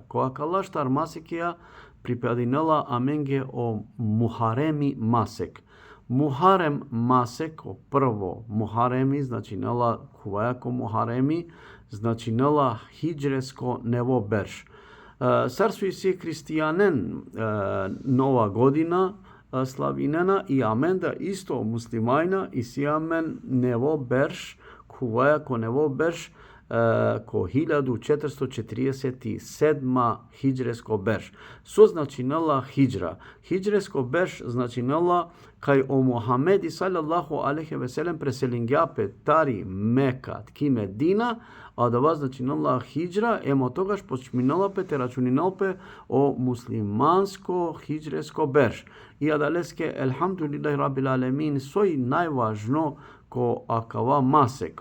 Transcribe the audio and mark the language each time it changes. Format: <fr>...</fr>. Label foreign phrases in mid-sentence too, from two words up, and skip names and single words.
<rom>Koa kala štar masekja pripadinala amenge o muharemi masek. Muharem masek, o prvo muharemi, znači nala kuvajako muharemi, znači nala hidžresko nevo berš. Sarsu I si kristijanen</rom> <mk>nova godina</mk> <rom>slavinena I amenda isto muslimajna I si amen nevo berš, kuvajako nevo berš, ko 1447 hidžresko berš. So značinala hidžra. Hidžresko berš značinala kaj o Muhamedi</rom> <ar>صلى الله عليه وسلم</ar> <rom>preselingja petari Meka tki Medina, a da vas značinala hidžra, emo togaš počminala pe te računinalpe o muslimansko hidžresko berš. I adaleske</rom> <ar>الحمد لله رب العالمين</ar> <rom>soj najvažno ko akava masek.</rom>